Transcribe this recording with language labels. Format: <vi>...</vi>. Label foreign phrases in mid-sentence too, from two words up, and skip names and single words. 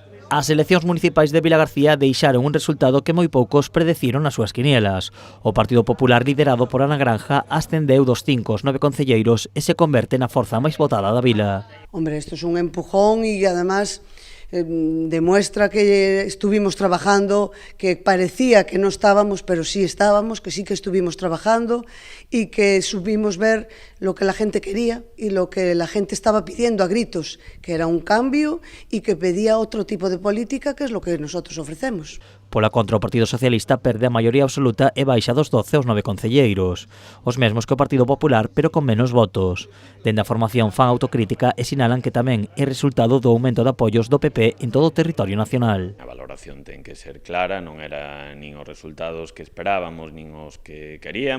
<gl>As eleccións municipais de Vilagarcía deixaron un resultado que moi poucos predeciron nas súas quinielas. O Partido Popular, liderado por Ana Granja, ascendeu dos 5 aos 9 concelleiros e se converte na forza máis votada da vila.</gl> <es>Hombre, esto es un empujón y además demuestra que estuvimos trabajando, que parecía que no estábamos, pero sí estábamos, que sí que estuvimos trabajando y que supimos ver lo que la gente quería y lo que la gente estaba pidiendo a gritos, que era un cambio y que pedía otro tipo de política, que es lo que nosotros ofrecemos.</es> <gl>Pola contra, o Partido Socialista perde a maioría absoluta e baixa dos 12 aos 9 concelleiros, os mesmos que o Partido Popular, pero con menos votos. Dende a formación fan autocrítica e sinalan que tamén é resultado do aumento de apoios do PP en todo o territorio nacional. A valoración ten que ser clara, non era nin os resultados que esperábamos, nin os que queríamos.</gl>